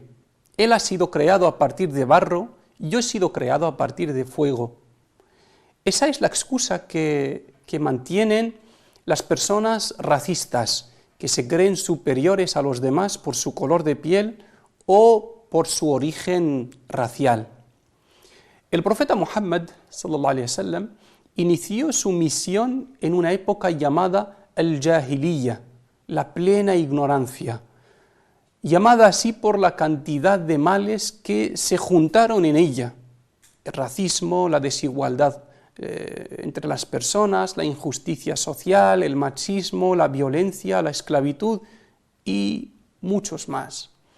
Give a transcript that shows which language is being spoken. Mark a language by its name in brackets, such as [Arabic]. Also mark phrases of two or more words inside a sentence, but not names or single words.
[Spanish] Él ha sido creado a partir de barro, yo he sido creado a partir de fuego. Esa es la excusa que mantienen las personas racistas, que se creen superiores a los demás por su color de piel o por su origen racial. El profeta Muhammad [Arabic] صلى الله عليه وسلم [Spanish] inició su misión en una época llamada al-Jahiliya, la plena ignorancia, llamada así por la cantidad de males que se juntaron en ella: el racismo, la desigualdad entre las personas, la injusticia social, el machismo, la violencia, la esclavitud y muchos más.